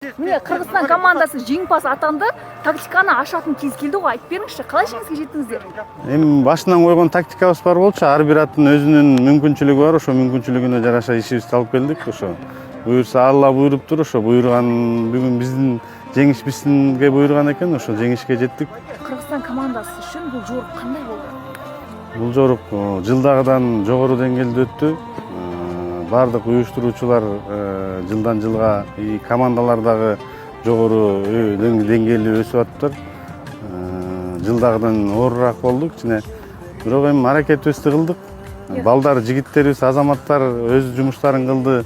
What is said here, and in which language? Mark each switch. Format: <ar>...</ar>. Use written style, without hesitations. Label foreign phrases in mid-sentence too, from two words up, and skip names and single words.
<kk>Міне Қырғызстан командасы жеңімпаз атанды. Тактиканы ашатын кез келді ғой. Айтып беріңізші, қалай жеңіске жеттіңіздер?</kk> <ky>Эми башынан койгон тактикабыз бар болчу. Ар бир аттын өзүнүн мүмкүнчүлүгү бар. Ошо мүмкүнчүлүгүнө жараша ишибизди алып келдик. Ошо буйрса Алла буйруптур. Ошо буйруган бүгүн биздин жеңиш бизге буйруган экен. Ошо жеңишке жеттик.</ky> <kk>Қырғызстан командасы үшін бұл жорық қандай болды?</kk> <ky>Бул жорук жылдагыдан жогору деңгээлде өттү. Бардык уюштуруучулар жылдан жылга командалар дагы жогору деңгээлде өсүп атыптыр. Жылдагыдан оорураак болдук. Бирок эми аракетибизди кылдык. Балдар, жигиттерибиз, азаматтар өз жумуштарын кылды.</ky>